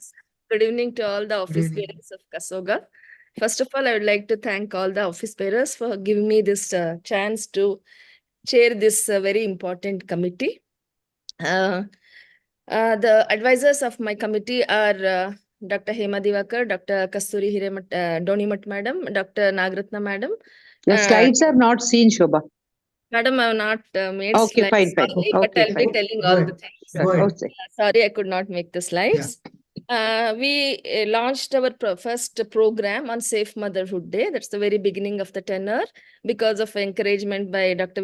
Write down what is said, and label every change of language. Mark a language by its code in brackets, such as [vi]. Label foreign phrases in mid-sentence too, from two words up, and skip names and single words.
[en] Good evening to all the office evening. bearers of KSOGA. First of all, I would like to thank all the office bearers for giving me this chance to chair this very important committee. The advisors of my committee are Dr. Hema Divakar, Dr. Kasturi Hiremat, Donimat madam, Dr. Nagratna madam. The slides are not seen, Shobha. Madam, I have not made Okay, slides, fine, fine. sorry, but Okay, I'll be fine. telling Go all ahead. the things. Go ahead. Okay. Sorry, I could not make the slides. We launched our first program on Safe Motherhood Day. That's the very beginning of the tenure. Because of encouragement by Dr.